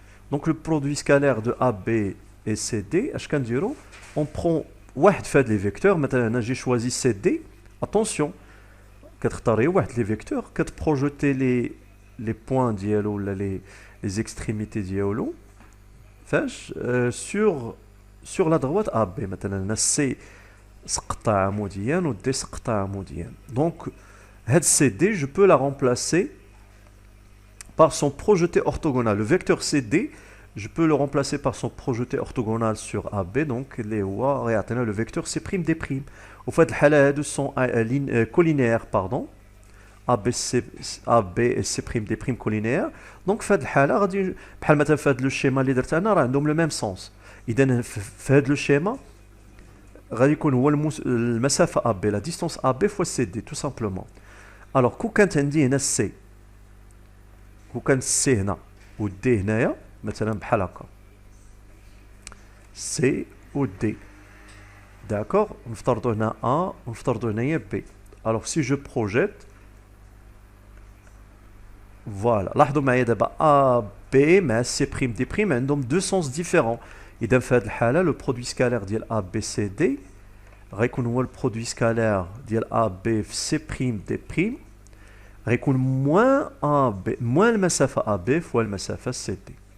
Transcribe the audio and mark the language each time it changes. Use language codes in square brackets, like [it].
[fr] Donc le produit scalaire de AB et CD, on prend les vecteurs. Maintenant, j'ai choisi CD. Attention, les vecteurs, projeter les points [ar] dialo, [fr] les extrémités dialo, sur la droite AB. [ar] Maintenant, C سقطة عموديا و D سقطة عموديا. [fr] Donc, cette CD, je peux la remplacer par son projeté orthogonal. Le vecteur CD, je peux le remplacer par son projeté orthogonal sur AB. Donc, le vecteur C''D'. Au fait, les sont collinaires, pardon. AB et C''D' collinaires. Donc, le schéma [ar] اللي درتنا راه عندهم [fr] le même sens. [ar] إذا في هذا le schéma غادي يكون هو المسافة AB, [fr] la distance AB fois CD, tout simplement. [ar] Alors, كون كانت عندي هنا C, كون كانت C هنا و D هنايا مثلا بحال هكا C و D, [fr] d'accord, [ar] نفترضوا هنا A ونفترضوا هنايا B. [fr] Alors, si je projette, voilà, [ar] لاحظوا معايا دابا [fr] AB مع C''D' [ar] عندهم [fr] deux sens différents. [ar] إذا في هذه الحالة le produit scalaire ديال ABCD غيكون هو البرودوي سكالير ديال AB في C''D' غيكون [fr] موان المسافة AB فوا المسافة CD.